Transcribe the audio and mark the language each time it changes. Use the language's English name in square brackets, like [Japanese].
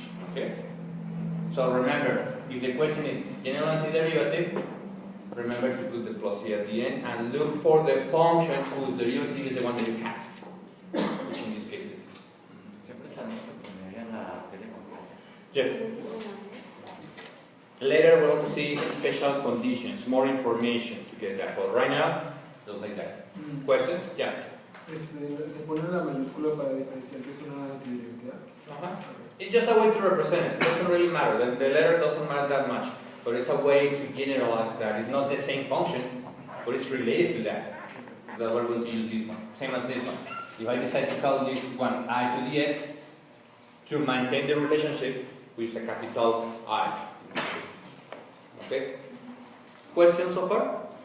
[English] Okay? So remember, if the question is general antiderivative, remember to put the plus c at the end and look for the function whose derivative is the one that you have, which in this case is this. Yes. Later we're going to see special conditions, more information to get that. But right now, just like that. Questions? Yeah. [Spanish] Se pone la mayúscula para diferenciar que es una antiderivativa. [English] It's just a way to represent it. It doesn't really matter. The letter doesn't matter that much. But it's a way to generalize that. It's not the same function, but it's related to that. That's why we're going to use this one. Same as this one. If I decide to call this one I to the x, to maintain the relationship, we use a capital I. Okay? Questions so far?